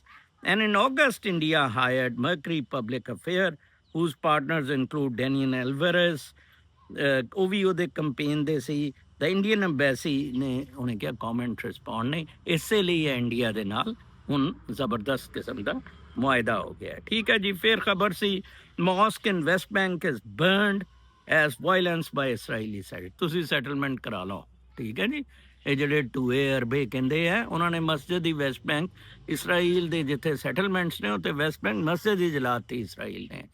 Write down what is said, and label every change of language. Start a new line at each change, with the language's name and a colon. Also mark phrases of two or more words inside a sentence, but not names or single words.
English: And in August, India hired Mercury Public Affairs, whose partners include Daniel Alvarez,
Punjabi: ਉਹ ਵੀ ਉਹਦੇ campaign ਦੇ ਸੀ। The Indian Embassy ਨੇ ਉਹਨੇ ਕਿਹਾ
English: comment respond
Punjabi: ਨਹੀਂ, ਇਸੇ ਲਈ ਹੈ ਇੰਡੀਆ ਦੇ ਨਾਲ ਹੁਣ ਜ਼ਬਰਦਸਤ ਕਿਸਮ ਦਾ ਮੁਆਇਦਾ ਹੋ ਗਿਆ, ਠੀਕ ਹੈ ਜੀ। ਫਿਰ ਖਬਰ ਸੀ
English: mosque in West Bank is burned as violence by Israeli side.
Punjabi: ਤੁਸੀਂ ਸੈਟਲਮੈਂਟ ਕਰਾ ਲਓ, ਠੀਕ ਹੈ ਜੀ। ਇਹ ਜਿਹੜੇ ਟੂਏ ਅਰਬੇ ਕਹਿੰਦੇ ਆ, ਉਹਨਾਂ ਨੇ ਮਸਜਿਦ ਹੀ ਵੈਸਟ ਬੈਂਕ ਇਸਰਾਈਲ ਦੇ ਜਿੱਥੇ ਸੈਟਲਮੈਂਟਸ ਨੇ ਉੱਥੇ ਵੈਸਟ ਬੈਂਕ ਮਸਜਿਦ ਹੀ ਜਲਾਤੀ ਇਸਰਾਈਲ ਨੇ।